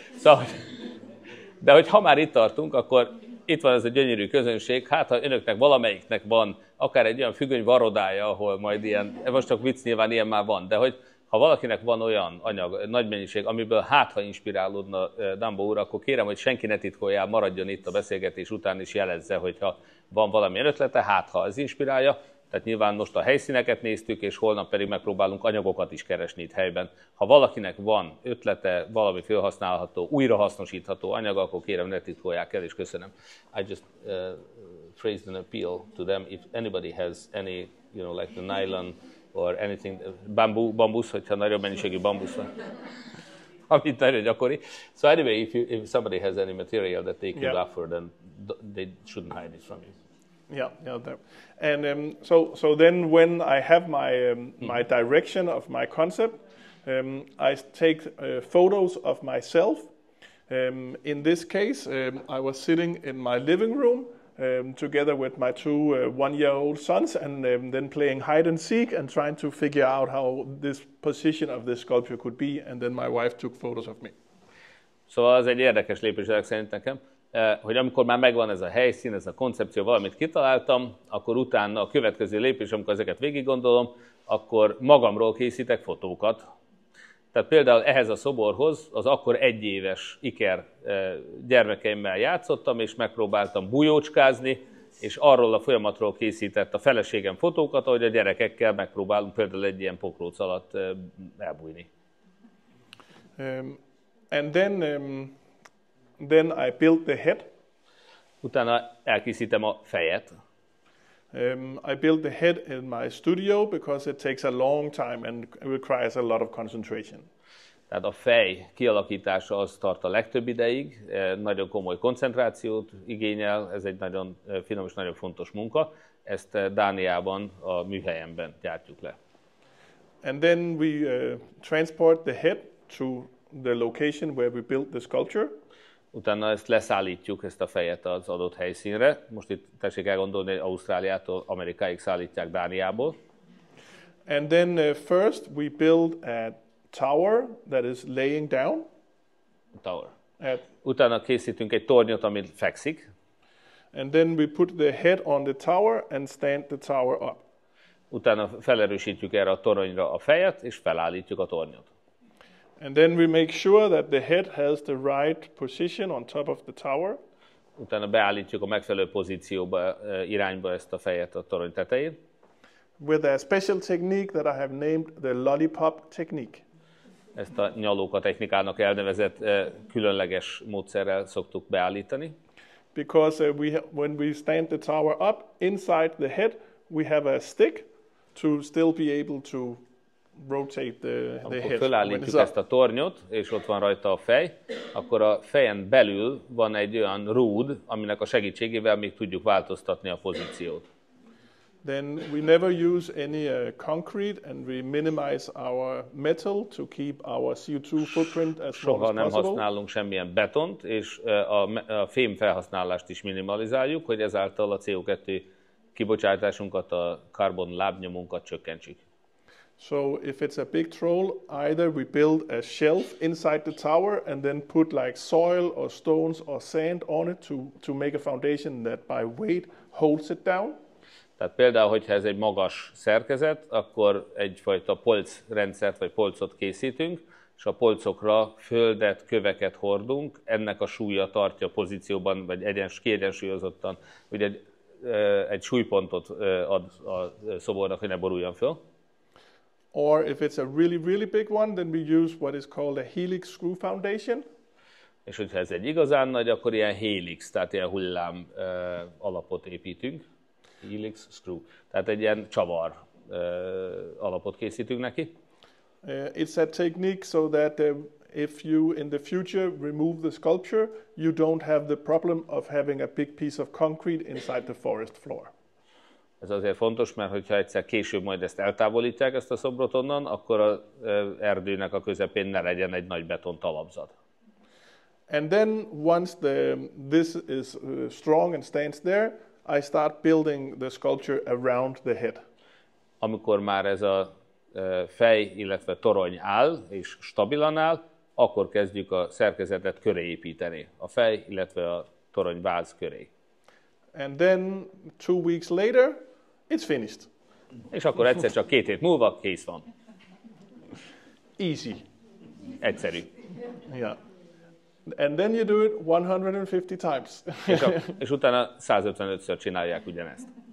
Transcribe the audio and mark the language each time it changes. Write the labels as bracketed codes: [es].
[hu] Szóval, de hogyha már itt tartunk, akkor itt van ez a gyönyörű közönség, hát ha önöknek valamelyiknek van akár egy olyan függöny varodája, ahol majd ilyen, most csak vicc, nyilván ilyen már van, de hogy ha valakinek van olyan anyag, nagy mennyiség, amiből ha inspirálódna Dambo úr, akkor kérem, hogy senki ne titkoljál, maradjon itt a beszélgetés után, és jelezze, hogyha van valamilyen ötlete, ha ez inspirálja. Tehát nyilván most a helyszíneket néztük, és holnap pedig megpróbálunk anyagokat is keresni itt helyben. Ha valakinek van ötlete, valami felhasználható, újrahasznosítható anyag, akkor kérem, ne titkolják el, és köszönöm. [en] I just phrased an appeal to them. If anybody has any, like the nylon, or anything, [hu] bambusz, hogyha nagyobb mennyiségű bambusz van, amit nagyon gyakori. [en] So anyway, if somebody has any material that they could offer, then they shouldn't hide it from you. Yeah. And so then when I have my direction of my concept, I take photos of myself. In this case, I was sitting in my living room, together with my two one-year-old sons, and then playing hide and seek and trying to figure out how this position of this sculpture could be, and then my wife took photos of me. [hu] Szóval az egy érdekes lépés szerint nekem, hogy amikor már megvan ez a helyszín, ez a koncepció, valamit kitaláltam, akkor utána a következő lépés, amikor ezeket végig gondolom, akkor magamról készítek fotókat. Tehát például ehhez a szoborhoz az akkor egyéves iker gyermekeimmel játszottam, és megpróbáltam bujócskázni, és arról a folyamatról készített a feleségem fotókat, ahogy a gyerekekkel megpróbálunk például egy ilyen pokróc alatt elbújni. [en] And then I built the head. [hu] Utána elkészítem a fejet. [en] I built the head in my studio because it takes a long time and requires a lot of concentration. [hu] Tehát a fej kialakítása az tart a legtöbb ideig, nagyon komoly koncentrációt igényel, ez egy nagyon finom és nagyon fontos munka. Ezt Dániában, a műhelyemben gyártjuk le. [en] And then we transport the head to the location where we built the sculpture. [hu] Utána ezt leszállítjuk, ezt a fejet az adott helyszínre. Most itt tessék elgondolni, hogy Ausztráliától Amerikáig szállítják Dániából. [en] And then first we build a tower that is laying down. Tower. [hu] Utána készítünk egy tornyot, ami fekszik. [en] And then we put the head on the tower and stand the tower up. [hu] Utána felerősítjük erre a toronyra a fejet, és felállítjuk a tornyot. [en] And then we make sure that the head has the right position on top of the tower. [hu] Utána beállítjuk a megfelelő pozícióba, irányba ezt a fejet a torony tetején. [en] With a special technique that I have named the lollipop technique. [hu] Ezt a nyalóka technikának elnevezett különleges módszerrel szoktuk beállítani. [en] Because when we stand the tower up, inside the head we have a stick to still be able to rotate the [hu] Amikor [en] head. [hu] fölállítjuk ezt a tornyot, és ott van rajta a fej, akkor a fejen belül van egy olyan rúd, aminek a segítségével még tudjuk változtatni a pozíciót. [en] Then we never use any concrete, and we minimize our metal to keep our CO2 footprint as small [hu] Soha [en] as [hu] nem [en] possible. [hu] használunk semmilyen betont, és a fém felhasználást is minimalizáljuk, hogy ezáltal a CO2 kibocsátásunkat, a karbon lábnyomunkat csökkentsük. [en] So if it's a big troll, either we build a shelf inside the tower and then put like soil or stones or sand on it to make a foundation that by weight holds it down. [hu] Tehát például, hogyha ez egy magas szerkezet, akkor egyfajta polcrendszert vagy polcot készítünk, és a polcokra földet, köveket hordunk, ennek a súlya tartja pozícióban, vagy kiegyensúlyozottan, ugye egy súlypontot ad a szobornak, hogy ne boruljon föl. [en] Or if it's a really, really big one, then we use what is called a helix screw foundation. [hu] És hogyha ez egy igazán nagy, akkor ilyen helix, tehát ilyen hullám alapot építünk. Helix screw. Tehát egy ilyen csavar alapot készítünk neki. [en] It's a technique so that if you in the future remove the sculpture, you don't have the problem of having a big piece of concrete inside the forest floor. [hu] Ez azért fontos, mert hogyha egyszer később majd ezt eltávolítják, ezt a szobrot onnan, akkor az erdőnek a közepén ne legyen egy nagy beton talapzat. [en] And then once this is strong and stands there, I start building the sculpture around the head. [hu] Amikor már ez a fej, illetve torony áll és stabilan áll, akkor kezdjük a szerkezetet köré építeni. A fej, illetve a torony váz köré. [en] And then 2 weeks later, it's finished. [hu] És akkor egyszer csak 2 hét múlva kész van. [en] Easy. [hu] Egyszerű. [en] Yeah. And then you do it 150 times. [hu] És utána 155-ször csinálják ugyanezt.